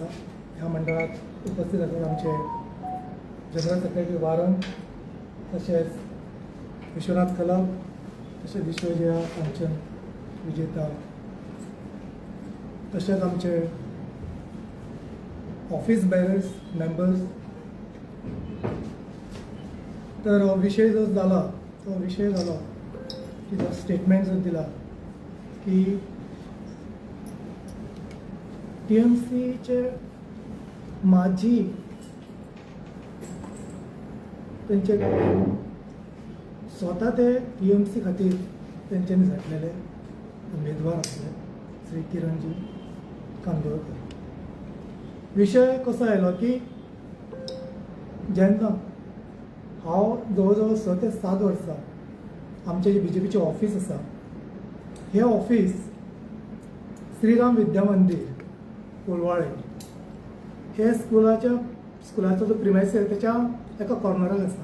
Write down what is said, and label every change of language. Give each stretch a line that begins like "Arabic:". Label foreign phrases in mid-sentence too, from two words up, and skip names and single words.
Konkani: ह्या मंडळात उपस्थित आसात आमचे
English: general secretary
Konkani: वारन, तशेंच विश्वनाथ कलम, तशेंच विश्वजया कांचन विजेता, तशेंच आमचे
English: office bearers members.
Konkani: तर विषय जो झाला तो विषय झाला की जो स्टेटमेंट जो दिला की TMCचे माजी त्यांचे स्वतः ते TMC खातीर तेंच्यांनी झटलेले उमेदवार आसले श्री किरणजी कांदोळकर. विषय कसो आयलो की जेन्ना हांव जवळ जवळ 6 ते 7 वर्सां आमचे जे BJPचे ऑफिस आसा हे ऑफिस श्रीराम विद्या मंदिर कोलवाळे हे स्कुलाचो जो प्रिमायसीस त्याच्या एका कॉर्नराक आसा.